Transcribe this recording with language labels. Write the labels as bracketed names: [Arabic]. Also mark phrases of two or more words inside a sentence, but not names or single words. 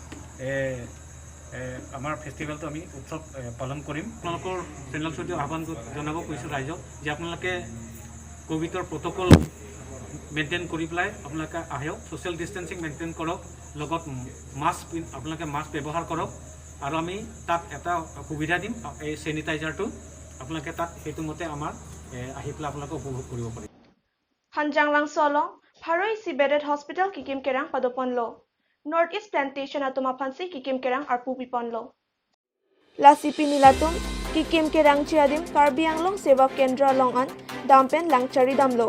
[Assamese] আমাৰ ফেষ্টিভেলটো আমি উৎসৱ পালন কৰিম আপোনালোকৰ চেনেল সৈতে আহ্বান জনাব কৈছোঁ ৰাইজক যে আপোনালোকে কোভিডৰ [English] protocol maintain [Assamese] কৰি পেলাই আপোনালোকে আহক [English] social distancing maintain [Assamese] কৰক লগত মাস্ক আপোনালোকে মাস্ক ব্যৱহাৰ কৰক আৰু আমি তাত এটা সুবিধা দিম এই চেনিটাইজাৰটো আপোনালোকে তাত সেইটো মতে আমাৰ আহি পেলাই আপোনালোকে উপভোগ কৰিব পাৰিব [Karbi] Hanjang Lang Solong, Paroi Si [English] Bedded Hospital [Karbi] Kikim Kerang Padopon Lo. North East Plantation Atuma Pansi Kikim Kerang Arpu Pipon Lo. La Sipi Nilatum, Kikim Kerang Chiadim, Karbi Anglong Seva Kendra Longan, Dampen Langchari Damlo.